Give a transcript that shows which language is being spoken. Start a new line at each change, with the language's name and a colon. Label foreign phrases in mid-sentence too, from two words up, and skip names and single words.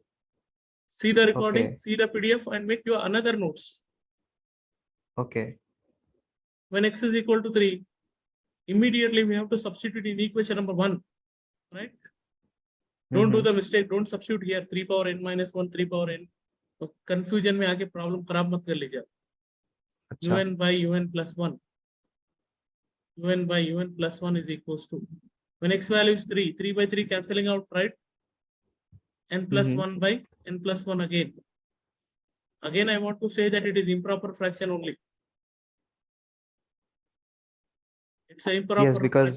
English: See the recording, Okay. see the PDF, and make your another notes. Okay. When x is equal to 3, immediately we have to substitute in equation number 1, right? Don't do the mistake, don't substitute here 3 power n minus 1, 3 power n.
Hindi: तो confusion में आके problem खराब मत कर लीजिए. अच्छा.
English: un by un plus 1. un by un plus 1 is equals to, when x value is 3, 3 by 3 cancelling out, right? N plus 1 by n plus 1 again. Again, I want to say that it is improper fraction only. It's an improper Yes, because